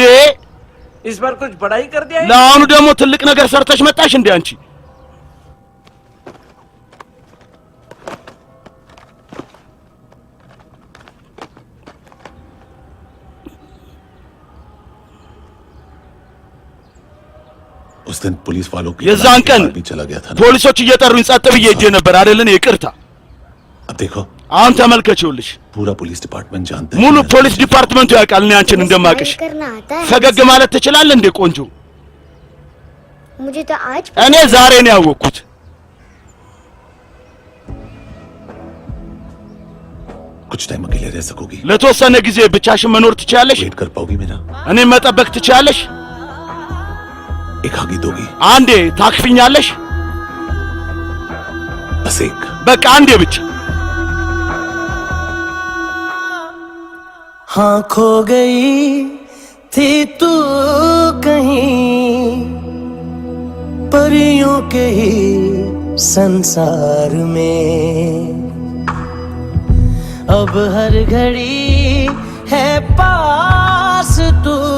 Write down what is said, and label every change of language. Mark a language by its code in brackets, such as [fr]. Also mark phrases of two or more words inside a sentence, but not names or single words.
[hi] इस बार कुछ बड़ा ही कर दिया है? [am] ለአሁኑ ደግሞ ትልቅ ነገር ሰርተሽ መጣሽ እንዴ አንቺ? [hi] उस दिन पुलिस वालों की [am] የዛን ቀን [hi] भी चला गया था ना? [am] ፖሊሶች እየጠሩኝ ጸጥ ብዬ ሄጄ ነበር አይደለን? ይቅርታ። [hi] अब देखो [am] አሁን ተመልከቺውልሽ [hi] पूरा [en] police department [hi] जानता है [am] ሙሉ ፖሊስ ዲፓርትመንቱ ያውቃል እኔ አንቺን እንደማቅሽ። ፈገግ ማለት ትችላለህ እንዴ ቆንጆ? [hi] मुझे तो आज [am] እኔ ዛሬ ነው ያወቅኩት። [hi] कुछ टाइम अकेले रह सकोगी? [am] ለተወሰነ ጊዜ ብቻሽን መኖር ትችያለሽ? [hi] वेट कर पाओगी मेरा? [am] እኔ መጠበቅ ትችያለሽ? [hi] एक आगे दोगी? [am] አንዴ ታክፊኛለሽ? [hi] बस एक। [am] በቃ አንዴ ብቻ። [hi] हाँ खो गई थी तू कहीं परियों के ही संसार में, अब हर घड़ी है पास तू